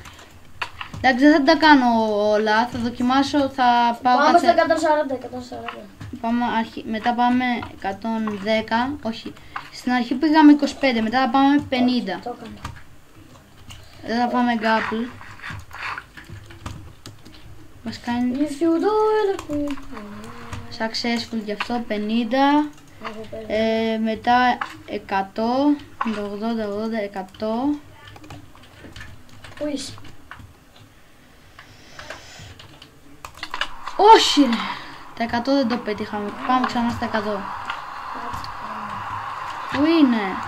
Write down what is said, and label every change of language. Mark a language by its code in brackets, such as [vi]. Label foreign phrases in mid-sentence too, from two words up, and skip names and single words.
[el] Εντάξει, δεν θα τα κάνω όλα, θα δοκιμάσω, θα πάω Πάμε κάθε... στα 140. Μετά πάμε 110, όχι. Στην αρχή πήγαμε 25, μετά θα πάμε 50. Το έκανα. Δεν θα πάμε γκάπλ. Μας κάνει [en] If you do it, [el] successful γι' αυτό, 50. Μετά 100, 80, 100. Πού είσαι? Όχι ρε! Τα 100 δεν το πετύχαμε. Πάμε ξανά στα 100. Πού είναι?